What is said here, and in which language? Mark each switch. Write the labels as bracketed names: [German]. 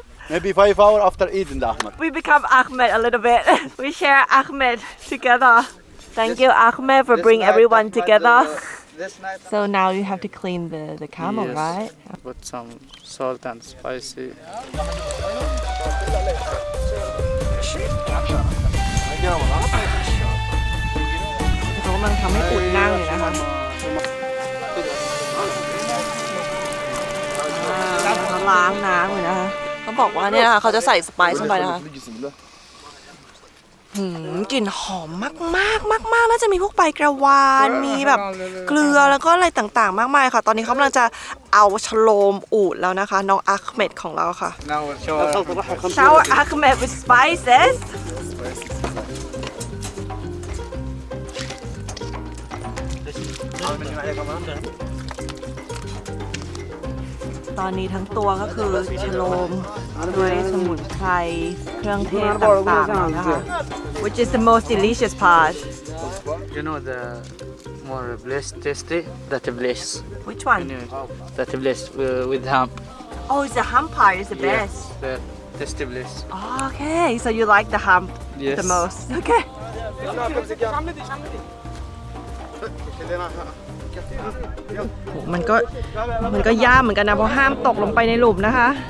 [English] Maybe 5 hours after eating the Ahmed. We become Ahmed a little bit. We share Ahmed together. Thank you, Ahmed, for bringing everyone together. This night, So now you have to clean the camel, Yes. right? put some salt and spicy. [Thai] เขากำลังทำให้อุ่นนั่งอยู่นะคะเขาล้างน้ำอยู่นะคะเขาบอกว่าเนี่ยนะคะเขาจะใส่สไปซ์ลงไปนะคะ กลิ่นหอมมากๆน่าจะมีพวกใบกระวานมีแบบเกลือแล้วก็อะไรต่างๆมากมายค่ะ ตอนนี้เขากำลังจะเอาชโลมอูฐแล้วนะคะน้องอัคเมดของเราค่ะ [English] Now we'll show our Shower Ahmed with spices [Thai] ตอนนี้ทั้งตัวก็คือชโลมด้วยสมุนไพรเครื่องเทศต่างๆนะคะ [English] which is the most delicious part You know the more bliss tasty? That bliss. which one That bliss with ham. oh it's the hump part is the best The tasty bliss. okay so you like the hump Yes. the most okay [Thai] มันก็ย่ามเหมือนกันนะเพราะห้ามตกลงไปในหลุมนะคะ